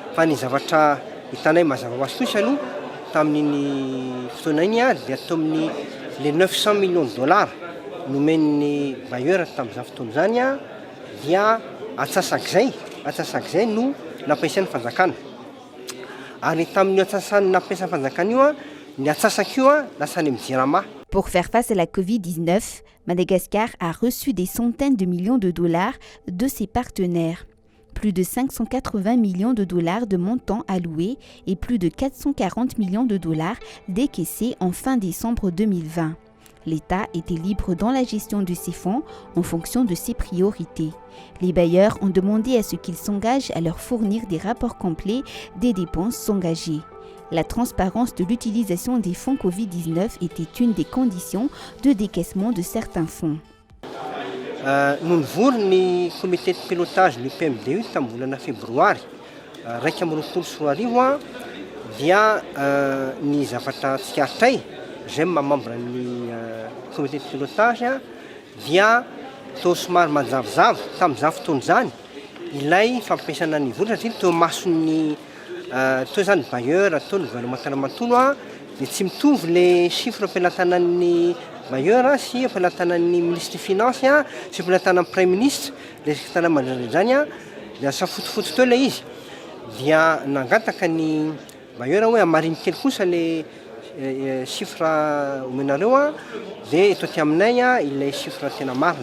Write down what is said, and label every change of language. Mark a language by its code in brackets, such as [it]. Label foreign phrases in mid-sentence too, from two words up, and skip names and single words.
[mg] fa ny zavatra hitanay mazava ho azy kosa aloha tamin'iny fotoana iny dia atao amin'ny [fr] les 900 millions de dollars [mg] nomen'ny bailleur tamin'izany fotoana zany dia atsasak'izay no nampiasain'ny fanjakana. Ary tamin'io atsasany nampiasan'ny fanjakana io ny atsasak' io lasa ny mijirama. [fr] Pour faire face à la Covid-19, Madagascar a reçu des centaines de millions de dollars de ses partenaires. Plus de 580 millions de dollars de montants alloués et plus de 440 millions de dollars décaissés en fin décembre 2020. L'État était libre dans la gestion de ces fonds en fonction de ses priorités. Les bailleurs ont demandé à ce qu'ils s'engagent à leur fournir des rapports complets des dépenses engagées. La transparence de l'utilisation des fonds Covid-19 était une des conditions de décaissement de certains fonds. Nous voulons le comité de pilotage du PMDU en février. [mg] Raiky amby roapolo sy roa arivo dia ny zavatra tsikaritra zay membre ny [fr] comité de pilotage [mg] dia tao somary manjavozavo tamin'izany fotoana zany ilay fampiasana ny vola satria teo mason'ny teo zany bailleur atao ny gouvernement matono dia tsy mitovy [fr] le chiffre [mg] ampelantanan'ny bailleur sy ampelantanan'ny [fr] ministre des finances [mg] sy ampelantanan'ny [fr] premier ministre le secrétaire [mg] mandrindra zany dia safotofoto teo ilay izy dia nangataka ny bailleur hoe amariny kely kosa [fr] le chiffre [mg] omenareo dia eto aty aminay ilay chiffre tena marina.